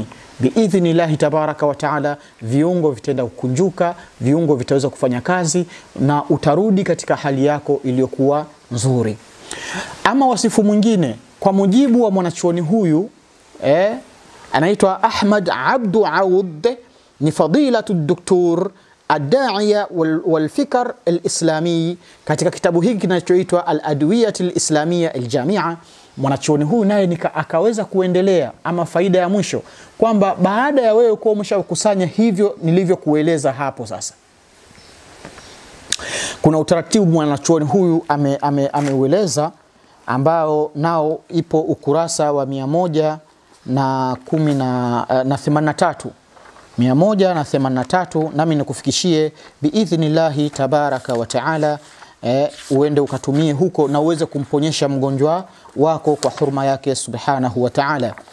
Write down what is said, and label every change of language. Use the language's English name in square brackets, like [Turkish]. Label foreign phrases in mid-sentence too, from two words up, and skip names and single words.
[Arabic] بإذن الله تبارك وتعالى, [Swahili] viungo vitenda kukunjuka, viungo vitaweza kufanya kazi, na utarudi katika hali yako iliyokuwa nzuri. Ama wasifu mwingine kwa mujibu wa mwanachuoni huyu, anaitwa Ahmad Abdu Aud, ni [Arabic] فضيلة الدكتور الداعية والفكر الإسلامي, [Swahili] katika kitabu hiki kinachoitwa Al-Adwiyat al-Islamiyya al-Jami'a. Mwanachuoni huyu naye akaweza kuendelea, ama faida ya mwisho, kwamba baada ya wewe kuwa umeshakusanya hivyo nilivyokueleza hapo, sasa kuna utaratibu mwanachuoni huyu ameueleza, ambao nao ipo ukurasa wa 183, nami nikufikishie [Arabic] بإذن الله تبارك وتعالى, [Swahili] uende ukatumie huko na uweze kumponyesha mgonjwa wako kwa hurma yake [Arabic] سبحانه وتعالى.